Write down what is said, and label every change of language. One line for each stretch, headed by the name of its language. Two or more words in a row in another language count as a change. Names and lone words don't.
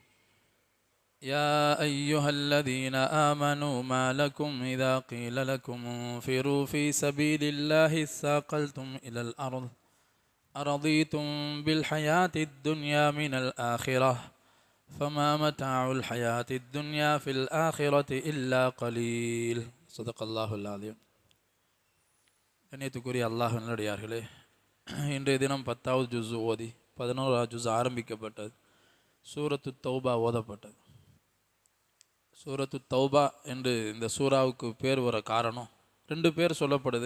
Arabic: يا أيها الذين آمنوا ما لكم إذا قيل لكم انفروا في سبيل الله اثاقلتم إلى الأرض أرضيتم بالحياة الدنيا من الآخرة فما متاع الحياة الدنيا في الآخرة إلا قليل صدق الله العظيم.
Tamil: கண்ணியத்துக்குரிய அல்லாஹ்வின் நல்லடியார்களே, இன்றைய தினம் 10வது ஜுஸ் ஓதி 11வது ஜுஸ் ஆரம்பிக்கப்பட்டது. சூரத்து தௌபா ஓதப்பட்டது. சூரத்து தௌபா என்று இந்த சூராவுக்கு பேர் வர காரணம், 2 பேர் சொல்லப்படுது.